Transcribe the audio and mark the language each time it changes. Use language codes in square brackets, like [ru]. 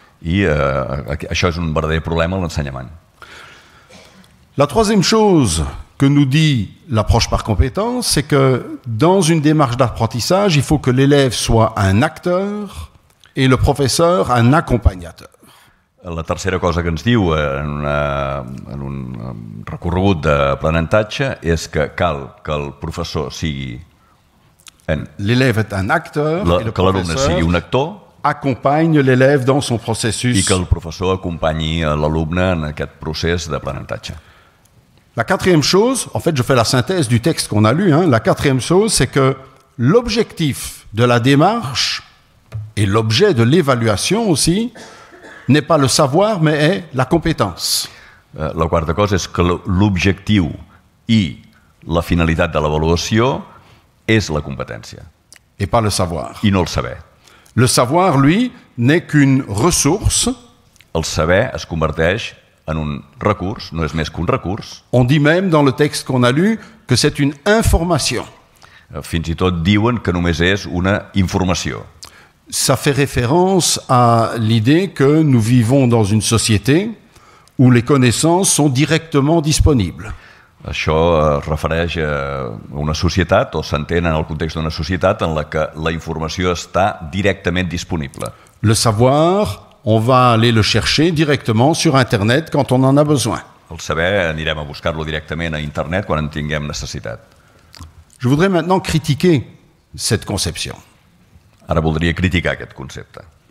[ca] I això és un verdader problema a l'ensenyament. [fr] La troisième chose que nous dit l'approche par compétence, c'est que dans une démarche d'apprentissage, il faut que l'élève soit un acteur et le professeur un accompagnateur. [ca] La tercera cosa que ens diu en un recorregut d'aprenentatge és que cal que el professor sigui... [fr] L'élève est un acteur et le [ca] que l'alumne sigui un actor [fr] accompagne l'élève dans son [ca] i [fr] processus. [ca] que el professor acompanyi l'alumne en aquest procés d'aprenentatge. [fr] La quatrième chose, en fait je fais la synthèse du texte qu'on a lu, la quatrième chose c'est que l'objectif de la démarche et l'objet de l'évaluation aussi n'est pas le savoir mais est la compétence. [ca] La quarta cosa és que l'objectiu i la finalitat de l'avaluació és la competència [fr] Et pas le savoir. [ca] i no el saber. [fr] Le savoir, lui, n'est qu'une ressource. [ca] El saber es converteix en un recurs, no és més qu'un recurs. [fr] On dit même dans le texte qu'on a lu que c'est une information. [ca] Fins i tot diuen que només és una informació. [fr] Ça fait référence à l'idée que nous vivons dans une société où les connaissances sont directement disponibles. [ca] Això es refereix a una societat, o s'entén en el context d'una societat en la que la informació està directament disponible. [fr] Le savoir, on va aller le chercher directement sur Internet quand on en a besoin. [ca] El saber anirem a buscar-lo directament a internet quan en tinguem necessitat. [fr] Je voudrais maintenant critiquer cette conception. [ca] Ara voldria criticar aquest concepte.